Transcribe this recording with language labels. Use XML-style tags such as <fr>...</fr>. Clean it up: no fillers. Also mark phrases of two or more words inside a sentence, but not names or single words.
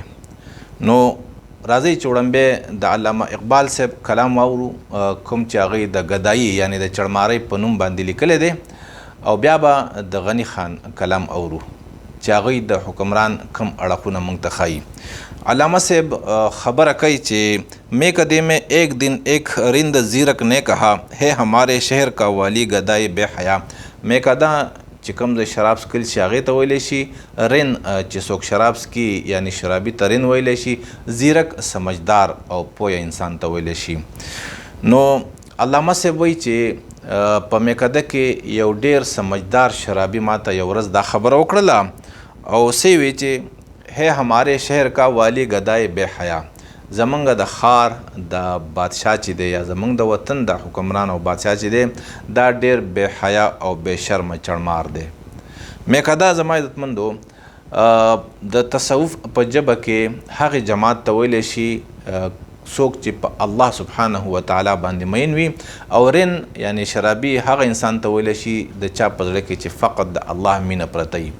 <ps>نو راځئ چې وړاندې د علامه اقبال صاحب کلام واورو، کوم چې هغې د ګدایي یعنی د چړمارۍ په نوم باندې لیکلی دی، او بیا به د غنی خان کلام اورو چې هغوی د حکمران کم اړخونه موږ ته ښایي. علامه صاحب خبره کوي چې</ps> <ur>میں کدے میں ایک دن ایک رند زیرک نے کہا ہے ہمارے شہر کا والی گدائے بے حیا.</ur> <ps>میں کدا چې کوم ځای شراب څکل شي هغې ته ویلی شي رن، چې څوک شراب څکي یعنی شرابي ته رن ویلی شي، زیرک سمجدار او پویه انسان ته ویلی شي. نو علامه صاحب وایي چې په میکده کې یو ډیر سمجدار شرابي ماته یو ورځ دا خبره وکړله او څه وی چې</ps> <ur>ہے ہمارے شہر کا والی گدائے بے حیا،</ur> <ps>زمونږ د ښار د بادشاه چې دی یا زمونږ د وطن د حکمران او بادشاه چې دی دا ډیر بے حیا او بے شرمه چړمار دی. میکده زما عزتمندو د تصوف په ژبه کې هغې جماعت ته ویلی شي څوک چې په الله سبحانه وتعالی باندې مین وي، او رن یعنی شرابي هغه انسان ته ویلی شي د چا په زړه کې چې فقط د الله مینه پرته وي.</ps>